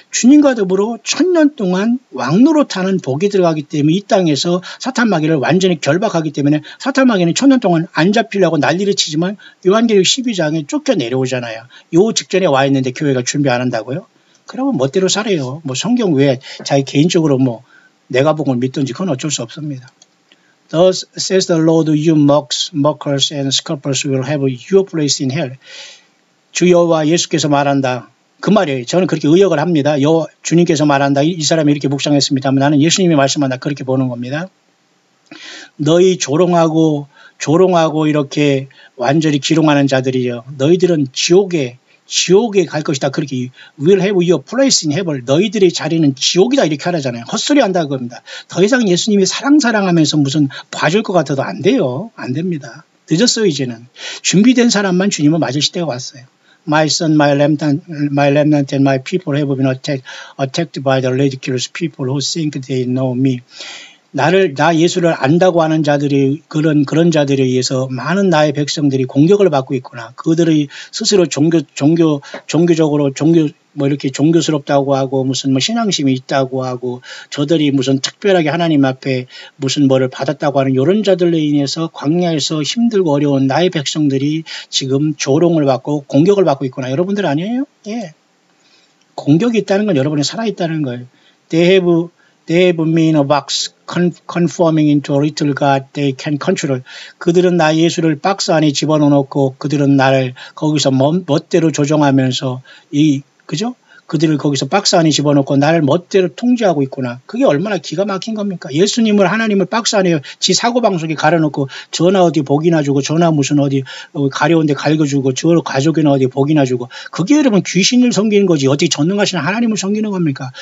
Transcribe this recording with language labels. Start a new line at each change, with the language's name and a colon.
Korean: 주님과 더불어 천년 동안 왕노릇하는 복이 들어가기 때문에 이 땅에서 사탄 마귀를 완전히 결박하기 때문에 사탄 마귀는 천년 동안 안 잡히려고 난리를 치지만 요한계시록 12장에 쫓겨 내려오잖아요. 요 직전에 와 있는데 교회가 준비 안 한다고요? 그러면 멋대로 살아요. 뭐 성경 외에 자기 개인적으로 뭐 내가 복을 믿든지 그건 어쩔 수 없습니다.
English: Thus says the Lord, you mockers and scoffers will have your place in hell.
Korean: 주 여호와 예수께서 말한다. 그 말이에요. 저는 그렇게 의역을 합니다. 주님께서 말한다. 이 사람이 이렇게 묵상했습니다만 나는 예수님이 말씀한다. 그렇게 보는 겁니다. 너희 조롱하고 이렇게 완전히 기롱하는 자들이요. 너희들은 지옥에 갈 것이다. 그렇게
English: will have your place in heaven.
Korean: 너희들의 자리는 지옥이다. 이렇게 하라잖아요. 헛소리 한다 그겁니다. 더 이상 예수님이 사랑하면서 무슨 봐줄 것 같아도 안 돼요. 안 됩니다. 늦었어요. 이제는. 준비된 사람만 주님을 맞을 시대가 왔어요.
English: My son, my remnant, and my people have been attacked by the ridiculous people who think they know me.
Korean: 나 예수를 안다고 하는 자들이 그런 자들에 의해서 많은 나의 백성들이 공격을 받고 있구나. 그들의 스스로 종교적으로 뭐 이렇게 종교스럽다고 하고 무슨 뭐 신앙심이 있다고 하고 저들이 무슨 특별하게 하나님 앞에 무슨 뭐를 받았다고 하는 이런 자들로 인해서 광야에서 힘들고 어려운 나의 백성들이 지금 조롱을 받고 공격을 받고 있구나. 여러분들 아니에요? 예. 공격이 있다는 건 여러분이 살아있다는 거예요.
English: They have me in a box, conforming into a little God they can control.
Korean: 그들은 나 예수를 박스 안에 집어넣고 그들은 나를 거기서 멋대로 조종하면서 그죠? 그들을 거기서 박스 안에 집어넣고 나를 멋대로 통제하고 있구나. 그게 얼마나 기가 막힌 겁니까? 예수님을 하나님을 박스 안에 지 사고방송에 가려놓고 저나 어디 복이나 주고 저나 무슨 어디 가려운데 갈겨주고 저 가족이나 어디 복이나 주고 그게 여러분 귀신을 섬기는 거지 어디 전능하신 하나님을 섬기는 겁니까?